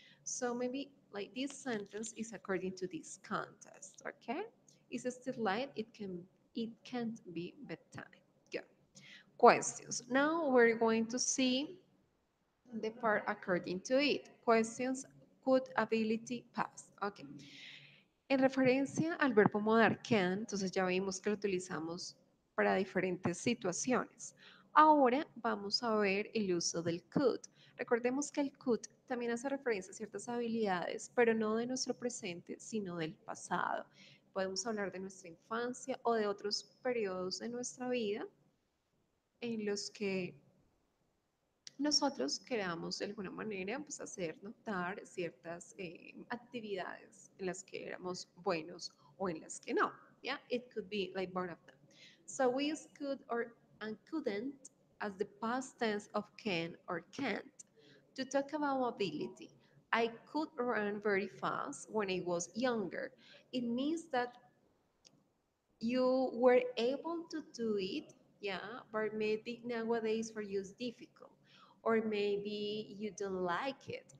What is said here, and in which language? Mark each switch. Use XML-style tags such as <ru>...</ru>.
<en>So maybe like this sentence is according to this context, okay? Is it still light? It can't be bedtime. Good. Questions. Now we're going to see the part according to it. Questions, could, ability, past. Okay.</en> <es>En referencia al verbo modal can, entonces ya vimos que lo utilizamos para diferentes situaciones. Ahora vamos a ver el uso del could. Recordemos que el could también hace referencia a ciertas habilidades, pero no de nuestro presente, sino del pasado. Podemos hablar de nuestra infancia o de otros periodos de nuestra vida en los que nosotros queramos de alguna manera pues, hacer notar ciertas actividades en las que éramos buenos o en las que no.</es> <en>Yeah, it could be like both of them. So we use could or and couldn't as the past tense of can or can't. To talk about ability, I could run very fast when I was younger. It means that you were able to do it, yeah, but maybe nowadays for you is difficult, or maybe you don't like it.</en>